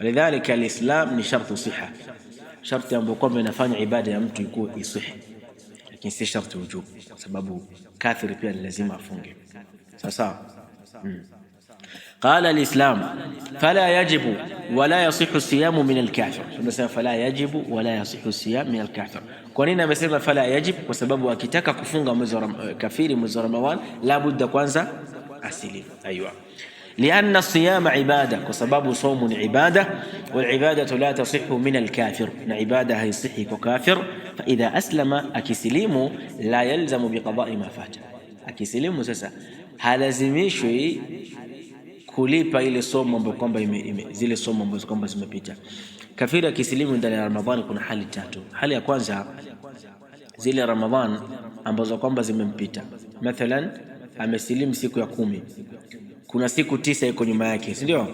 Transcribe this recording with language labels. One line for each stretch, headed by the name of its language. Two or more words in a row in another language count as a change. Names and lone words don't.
Arabic: لذلك الإسلام
Swahili: ni
Arabic: شرط صحة,
Swahili: sharti ambayo kwamba inafanya ibada ya mtu ikuwe isihi, lakini si sharti wujub, sababu kafiri pia lazima afunge.
Arabic: Sasa قال الإسلام فلا يجب ولا يصح الصيام من الكافر. tunasema فلا يجب ولا يصح الصيام من الكافر.
Swahili: Kwa nini amesema
Arabic: فلا يجب?
Swahili: Kwa sababu akitaka kufunga mwezi wa kafiri mwezi wa Ramadhan
Arabic: لا بد
Swahili: kwanza asilimu.
Arabic: Aywa, لأن الصيام عبادة,
Swahili: kwa sababu صوم ni ibada,
Arabic: والعبادة لا تصح من الكافر,
Swahili: na ibada haisihi kwa kafir.
Arabic: فإذا أسلم, akisilimu, لا يلزم بقضاء ما فات,
Swahili: akisilimu sasa halazimishwi kulipa ile somo ambayo kwamba zile somo ambazo kwamba zimepita. Kafiri akisilimu ndani ya Ramadhani kuna hali tatu. Hali ya kwanza, zile Ramadhan ambazo kwamba zimempita, mathalan amesilimu siku ya 10, kuna siku 9 iko nyuma yake, si ndio?